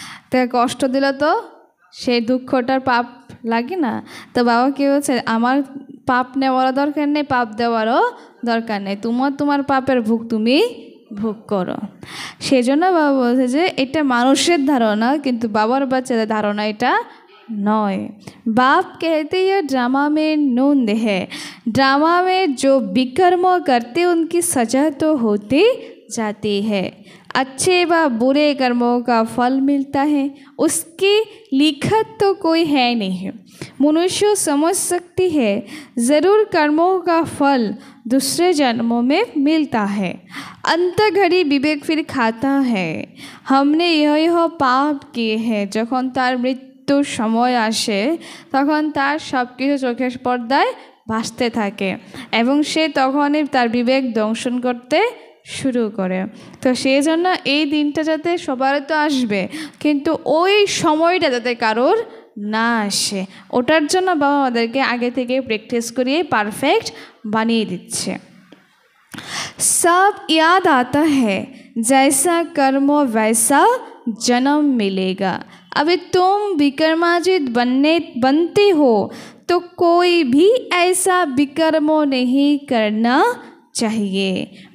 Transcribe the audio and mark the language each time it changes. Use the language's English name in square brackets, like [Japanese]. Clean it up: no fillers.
[Bangla] তাকে কষ্ট দিলে তো সেই দুঃখটার পাপ লাগে না। তো বাবা কী বলছে, আমার পাপ নেওয়ারও দরকার নেই, পাপ দেওয়ারও দরকার নেই, তোমার পাপের ভোগ তুমি ভোগ করো। সেজন্য বাবা বলছে যে এটা মানুষের ধারণা, কিন্তু বাবার বাচ্চাদের ধারণা এটা नॉय। [Hindi] बाप कहते ये ड्रामा में नून है, ड्रामा में जो विकर्म करते उनकी सजा तो होती जाती है, अच्छे व बुरे कर्मों का फल मिलता है, उसकी लिखत तो कोई है नहीं। मनुष्य समझ सकती है ज़रूर कर्मों का फल दूसरे जन्मों में मिलता है। अंत घड़ी विवेक फिर खाता है, हमने यह पाप किए हैं। [Bangla] যখন তার মৃত্যুর সময় আসে তখন তার সব কিছু চোখের পর্দায় ভাসতে থাকে এবং সে তখনই তার বিবেক দংশন করতে শুরু করে। তো সেই জন্য এই দিনটা যাতে সবার তো আসবে, কিন্তু ওই সময়টা যাতে কারোর না আসে, ওটার জন্য বাবা আমাদেরকে আগে থেকে প্র্যাকটিস করিয়ে পারফেক্ট বানিয়ে दिच्छे। [Hindi] सब याद आता है, जैसा कर्म वैसा जन्म मिलेगा। अभी तुम विक्रमाजित बनते हो तो कोई भी ऐसा विकर्म नहीं करना चाहिए।